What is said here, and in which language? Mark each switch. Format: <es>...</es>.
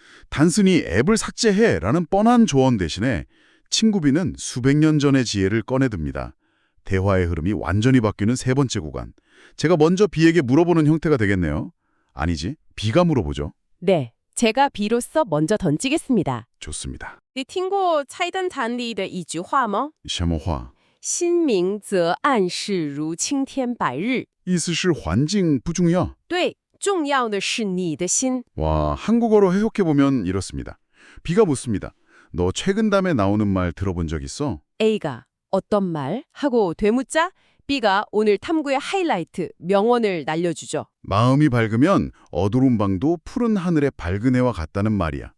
<ko>단순히 앱을 삭제해라는 뻔한 조언 대신에 친구 B는 수백 년 전의 지혜를 꺼내듭니다. 대화의 흐름이 완전히 바뀌는 세 번째 구간. 제가 먼저 B에게 물어보는 형태가 되겠네요. 아니지, B가 물어보죠. 네, 제가 B로서 먼저 던지겠습니다. 좋습니다.</ko> <zh>你听过菜单谭里的一句话吗? 什么话? 心明则暗室如青天白日. 意思是环境不重要. 对,重要的是你的心.</zh> <ko>와, 한국어로 해석해보면 이렇습니다. B가 묻습니다. 너 최근담에 나오는 말 들어본 적 있어? A가 어떤 말? 하고 되묻자 B가 오늘 탐구의 하이라이트, 명언을 날려주죠. 마음이 밝으면 어두운 방도 푸른 하늘의 밝은 해와 같다는 말이야.</ko>